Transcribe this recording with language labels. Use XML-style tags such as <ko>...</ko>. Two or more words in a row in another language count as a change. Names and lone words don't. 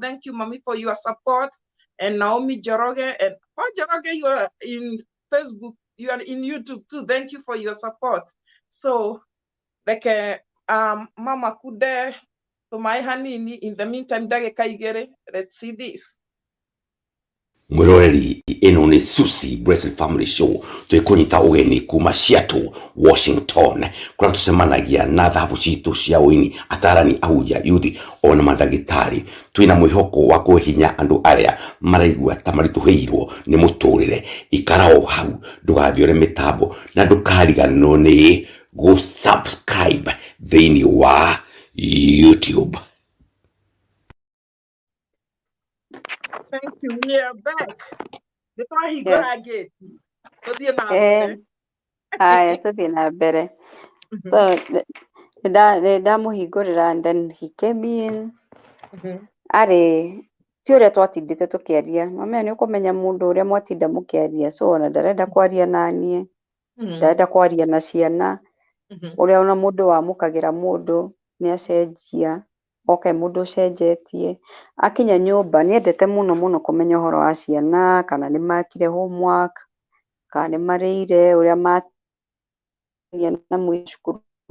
<en>Thank you, Mommy, for your support. And Naomi Joroge. And Paul Joroge, you are in Facebook you are in YouTube too. Thank you for your support. So like mama kude to my hanini in the meantime</en> <ki>ndagika igere.</ki> <en>Let's see this.</en> <ki>Mwiroreri, ino ni Susie Blessed Family Show, twikunyita ugeni kuma Seattle, Washington, kuria tucemanagia na thahabu citu cia uini, atarani, ahunjia, yuthi, ona mandagitari. Twina mwihoko wa kuhinya andu aria maraigua ta marituheirwo ni muturire. Ikara o hau, ndugathiore mitambo na ndukariganwo ni</ki> <en>go subscribe</en> <ki>thiini wa YouTube.</ki> <en>Thank you. We are back. Before he go Yes. again.</en> <ki>Tuthie na mbere. Aya, tuthie na mbere.</ki> <en>So ndamuhingurira and then he came in.</en> <ki>Ari ti uria twatindite tukiaria, mama ni ukumenya mundu uria mwatinda mukiaria, so ona ndarenda kwaria nanie, ndarenda kwaria na ciana, uria ona mundu wamukagira mundu ni acenjia, oke mundu ucenjetie, akinya nyumba ni endete muno kumenya uhoro wa ciana, kana ni makire homework, kana ni marire uria matia na mwicukuru.</ki>